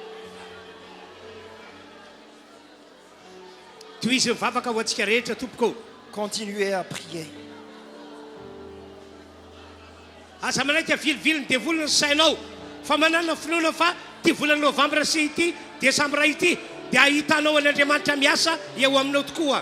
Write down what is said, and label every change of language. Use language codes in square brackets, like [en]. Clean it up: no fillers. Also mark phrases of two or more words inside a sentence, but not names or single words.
[mg] Toy izy mivavaka ho antsika rehetra tompoko. [fr] Continuez à prier. [mg] Asa manaiky avilivily dia volana sainao fa manana finoana fa ty volana novambra sy ity desambra ity dia ahitanao an'Andriamanitra miasa eo aminao tokoa.